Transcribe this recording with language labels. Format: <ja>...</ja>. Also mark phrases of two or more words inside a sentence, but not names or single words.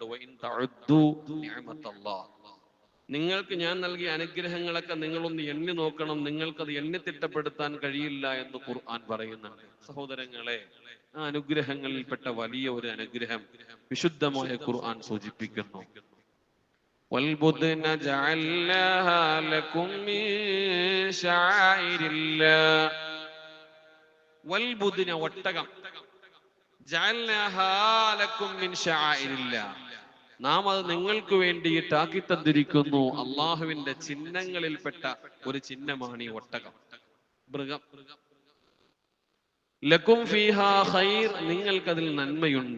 <ar>وإن تعدوا نعمة الله,</ar> <ml>നിങ്ങൾക്ക് ഞാൻ നൽകിയ അനുഗ്രഹങ്ങളൊക്കെ നിങ്ങളൊന്ന് എണ്ണി നോക്കണം, നിങ്ങൾക്കത് എണ്ണിത്തിട്ടപ്പെടുത്താൻ കഴിയില്ല എന്ന് ഖുർആൻ പറയുന്നുണ്ട്. സഹോദരങ്ങളെ, ആ അനുഗ്രഹങ്ങളിൽപ്പെട്ട വലിയ ഒരു അനുഗ്രഹം വിശുദ്ധമായ ഖുർആൻ സൂചിപ്പിക്കുന്നു.</ml> <ar>والبدن جعلناها لكم من شعائر الله.</ar> <ml>والبدن ഒട്ടകം</ml> <ar>جعلناها لكم من شعائر الله,</ar> <ml>നാം അത് നിങ്ങൾക്ക് വേണ്ടിയിട്ട് ആക്കി തന്നിരിക്കുന്നു. അള്ളാഹുവിന്റെ ചിഹ്നങ്ങളിൽപ്പെട്ട ഒരു ചിഹ്നമാണ് ഈ ഒട്ടകം, മൃഗം.</ml> <ar>لكم فيها خير,</ar> <ml>നിങ്ങൾക്കതിൽ നന്മയുണ്ട്.</ml>